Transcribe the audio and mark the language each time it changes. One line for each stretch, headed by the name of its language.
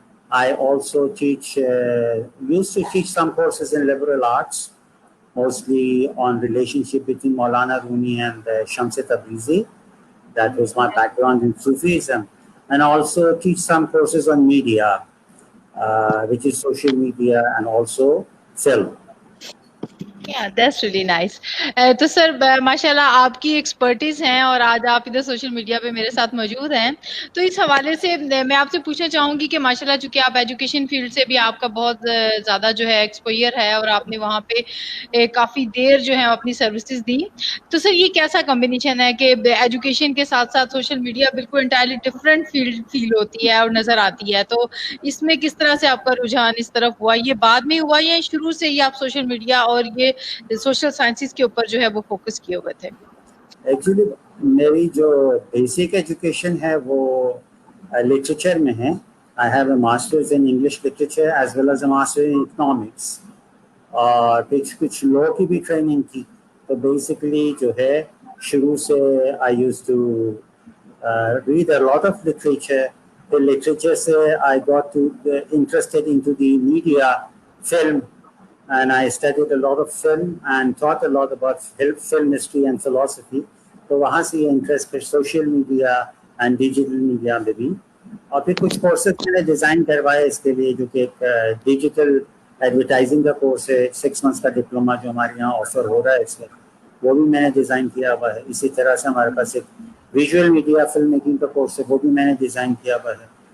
English: I also used to teach some courses in liberal arts, mostly on relationship between Maulana Rumi and Shamsi Tabrizi. That was my background in Sufism. And I also teach some courses on media, which is social media and also film. That's really nice.
Urdu: تو سر ماشاء اللہ آپ کی expertise ہیں اور آج آپ ادھر social media پہ میرے ساتھ موجود ہیں. تو اس حوالے سے میں آپ سے پوچھنا چاہوں گی کہ ماشاء اللہ چونکہ آپ ایجوکیشن فیلڈ سے بھی آپ کا بہت زیادہ جو ہے ایکسپوئر ہے اور آپ نے وہاں پہ کافی دیر جو ہے اپنی سروسز دی. تو سر یہ کیسا کمبینیشن ہے کہ ایجوکیشن کے ساتھ ساتھ سوشل میڈیا بالکل انٹائرلی ڈفرینٹ فیلڈ فیل ہوتی ہے اور نظر آتی ہے. تو اس میں کس طرح سے آپ کا رجحان اس طرف ہوا؟ یہ بعد میں ہوا یا شروع سے ہی آپ سوشل میڈیا اور یہ سوشل سائنسز کے اوپر جو ہے وہ فوکس کیے ہوئے تھے؟ ایکچولی میری جو بیسک ایجوکیشن ہے وہ لٹریچر میں ہے.
English: I have a masters in English literature as well as a master in economics,
Urdu: اور کچھ لو کی بھی ٹریننگ کی. تو بیسکلی جو ہے شروع سے
English: I used to read a lot of literature. The literature
Urdu: سے
English: I got interested into the media, film, and I studied a lot of film and taught a lot about film history and philosophy.
Urdu: تو وہاں سے یہ interest پھر
English: social media and digital media
Urdu: میں بھی. اور پھر کچھ کورسز میں نے ڈیزائن کروائے اس کے لیے، جو کہ ایک ڈیجیٹل ایڈورٹائزنگ کا کورس ہے، 6 months کا ڈپلوما جو ہمارے یہاں آفر ہو رہا ہے اس وقت، وہ بھی میں نے ڈیزائن کیا ہوا ہے. اسی طرح سے ہمارے پاس ایک ویژول میڈیا فلم میکنگ کا کورس ہے، وہ بھی میں نے ڈیزائن کیا ہوا ہے.